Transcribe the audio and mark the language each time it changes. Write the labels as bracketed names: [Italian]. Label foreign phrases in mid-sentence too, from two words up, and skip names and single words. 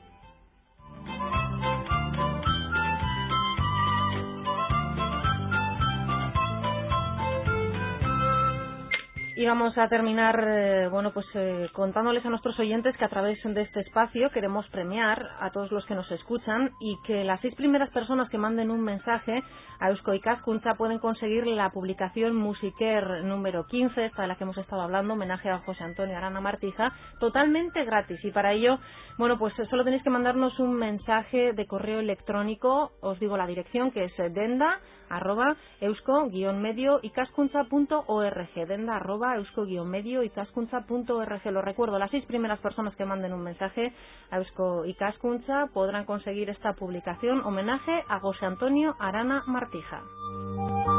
[Spanish] Y vamos a terminar, contándoles a nuestros oyentes que a través de este espacio queremos premiar a todos los que nos escuchan y que las 6 primeras personas que manden un mensaje a Eusko Ikaskuntza pueden conseguir la publicación Musiker número 15, esta de la que hemos estado hablando, homenaje a José Antonio Arana Martija, totalmente gratis. Y para ello, solo tenéis que mandarnos un mensaje de correo electrónico, os digo la dirección, que es denda@eusko-medio-ikaskuntza.org, denda@eusko-medio-ikaskuntza.org. Lo recuerdo, las 6 primeras personas que manden un mensaje a Eusko Ikaskuntza podrán conseguir esta publicación, homenaje a José Antonio Arana Martija.